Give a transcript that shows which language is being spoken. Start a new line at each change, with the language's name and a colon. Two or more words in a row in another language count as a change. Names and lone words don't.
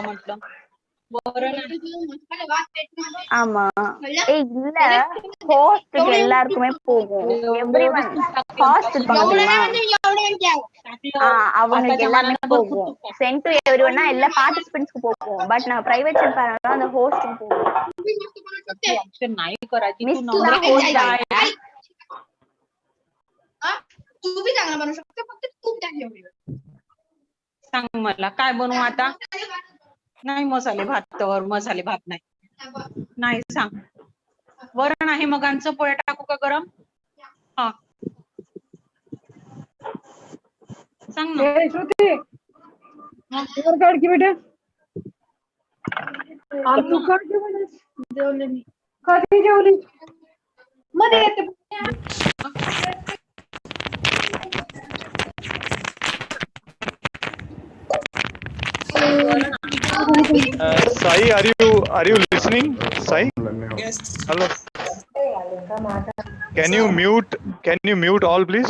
Tamil: ஆமா இல்ல ஹோஸ்டுக்கு எல்லாருக்குமே போகும்
English: everyone host
Tamil: இருப்பாங்க அவங்களுக்கு எல்லாமே போகும்
English: send to everyone-na
Tamil: எல்லா பார்ட்டிசிபென்ட்ஸ்க்கு போகும் பட் நான்
English: private send
Tamil: பண்ணா அந்த ஹோஸ்டுக்கு போகும்
Marathi: मिस तुला होस्ट आहे तू बी चांगला बनवू शकतो फक्त तूप टाक एवढी सांग मला काय बनवू आता नाही मसाले भात नाही सांग वरण आहे मग आमचं पोळ्या टाकू का गरम हा सांग ना श्रुती वर काढ की बेटा तू काढ की बेटा जेवले मी कधी जेवली मध्ये येते
English: Sai, are you listening? Sai? Yes. Hello. Can you mute all, please?